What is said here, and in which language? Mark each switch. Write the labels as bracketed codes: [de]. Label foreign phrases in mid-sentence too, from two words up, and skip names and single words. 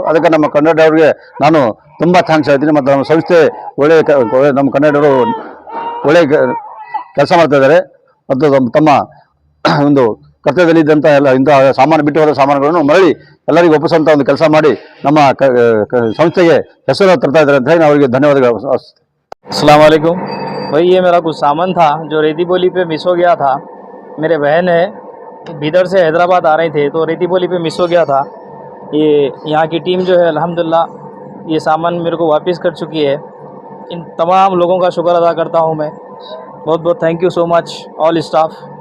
[kn] ಅದಕ್ಕೆ ನಮ್ಮ ಕನ್ನಡ ಅವರಿಗೆ ನಾನು ತುಂಬ ಥ್ಯಾಂಕ್ಸ್ ಹೇಳ್ತೀನಿ. ಮತ್ತು ನಮ್ಮ ಸಂಸ್ಥೆ ಒಳ್ಳೆ ನಮ್ಮ ಕನ್ನಡವರು ಒಳ್ಳೆ ಕೆಲಸ ಮಾಡ್ತಾ ಇದ್ದಾರೆ ಮತ್ತು ತಮ್ಮ ಒಂದು ಕರ್ತವ್ಯದಲ್ಲಿ ಇದ್ದಂಥ ಎಲ್ಲ ಇಂಥ ಸಾಮಾನು ಬಿಟ್ಟು ಹೋದ ಸಾಮಾನುಗಳನ್ನು ಮರಳಿ ಎಲ್ಲರಿಗೂ ಒಪ್ಪಿಸುವಂಥ ಒಂದು ಕೆಲಸ ಮಾಡಿ ನಮ್ಮ ಸಂಸ್ಥೆಗೆ ಹೆಸರು ತರ್ತಾ ಇದ್ದಾರೆ ಅಂತ ಹೇಳಿ ನಾವು ಅವರಿಗೆ ಧನ್ಯವಾದಗಳು. [ar] السلام عليكم [hi] भाई, ये मेरा कुछ सामान था जो रेती बोली पे मिस हो गया था. मेरे बहन है बीदर से हैदराबाद आ रहे थे तो रेती बोली पे मिस हो गया था. ये यहाँ की टीम जो है अल्हम्दुलिल्लाह ये सामान मेरे को वापस कर चुकी है. इन तमाम लोगों का शुक्र अदा करता हूँ मैं. बहुत बहुत [en] thank you so much all staff.